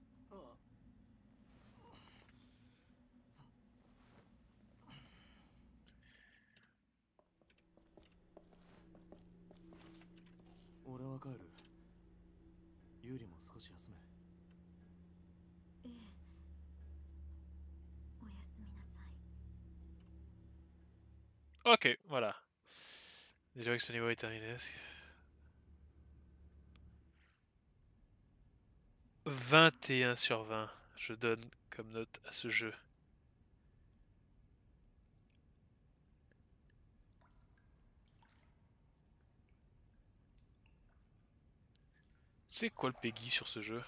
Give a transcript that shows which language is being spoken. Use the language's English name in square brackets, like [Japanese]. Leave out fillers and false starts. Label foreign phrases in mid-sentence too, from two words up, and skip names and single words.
[Japanese] 俺は帰る。ユーリも少し休め。ええ。おやすみなさい。 [French] Ok, voilà. Déjà que ce niveau est terminé. 21 sur 20, je donne comme note à ce jeu. C'est quoi le Peggy sur ce jeu?